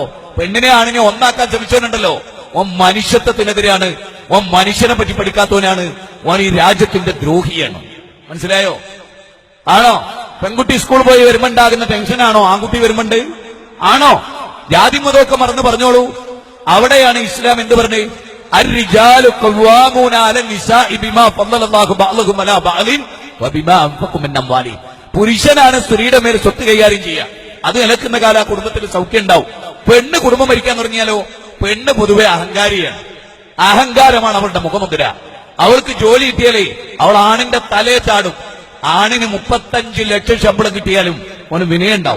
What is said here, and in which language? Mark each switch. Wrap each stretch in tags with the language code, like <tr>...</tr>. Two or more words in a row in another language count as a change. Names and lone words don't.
<ml>പെണ്ണിനെ ആണിനെ ഒന്നാക്കാൻ ശ്രമിച്ചവനുണ്ടല്ലോ, ഓൻ മനുഷ്യത്വത്തിനെതിരെയാണ്, ഓൻ മനുഷ്യനെ പറ്റി പഠിക്കാത്തവനാണ്, ഓൻ ഈ രാജ്യത്തിന്റെ ദ്രോഹിയാണ്. മനസ്സിലായോ? ആണോ? പെൺകുട്ടി സ്കൂൾ പോയി വരുമ്പോണ്ടാകുന്ന ടെൻഷനാണോ ആൺകുട്ടി വരുമ്പോണ്ട്? ആണോ? ജാതി മതമൊക്കെ മറന്ന് പറഞ്ഞോളൂ. അവിടെയാണ് ഇസ്ലാം എന്ത് പറഞ്ഞേ?</ml> <ar>الرجال قوامون على النساء بما فضل الله بعضهم على بعض وبما أنفقوا من أموالهم.</ar> <ml>പുരുഷനാണ് സ്ത്രീയുടെ മേൽ സ്വത്ത് കൈകാര്യം ചെയ്യുക. അത് നിലക്കുന്ന കാലം ആ കുടുംബത്തിൽ സൗഖ്യം ഉണ്ടാവും. പെണ്ണ് കുടുംബം ഭരിക്കാൻ തുടങ്ങിയാലോ? പെണ്ണ് പൊതുവെ അഹങ്കാരിയാണ്. അഹങ്കാരമാണ് അവളുടെ മുഖമുദ്ര. അവൾക്ക് ജോലി കിട്ടിയാലേ അവൾ ആണിന്റെ തലയെ ചാടും. ആണിന് 35 ലക്ഷം ശമ്പളം കിട്ടിയാലും അവന് വിനയുണ്ടാവും.</ml>